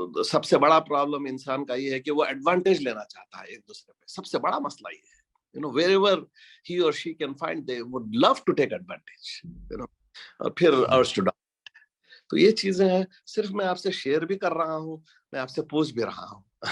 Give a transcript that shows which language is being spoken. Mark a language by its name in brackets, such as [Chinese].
[Urdu] سب سے بڑا پرابلم انسان کا یہ ہے کہ وہ ایڈوانٹیج لینا چاہتا ہے ایک دوسرے پہ. سب سے بڑا مسئلہ یہ ہے, [English] wherever he or she can find, they would love to take advantage, [Urdu] اور پھر [English] urge to dominate. [Urdu] تو یہ چیزیں ہیں, صرف میں آپ سے شیئر بھی کر رہا ہوں, میں آپ سے پوچھ بھی رہا ہوں.